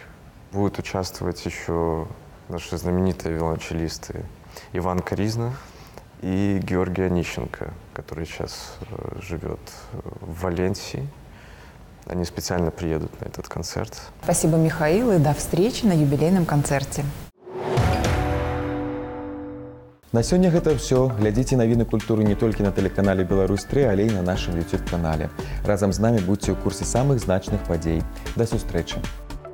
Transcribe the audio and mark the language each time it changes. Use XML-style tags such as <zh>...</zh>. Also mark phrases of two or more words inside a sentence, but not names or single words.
<ru>Будут участвовать еще наши знаменитые виолончелисты Иван Коризна и Георгий Онищенко, который сейчас живет в Валенсии. Они специально приедут на этот концерт. Спасибо, Михаил, и до встречи на юбилейном концерте.</ru> <be>На сёння гэта ўсё. Глядзіце навіны культуры не толькі на тэлеканале Беларусь-3, але і на нашым YouTube-канале. Разам з намі будзьце ў курсе самых значных падзей. Да сустрэчы!</be>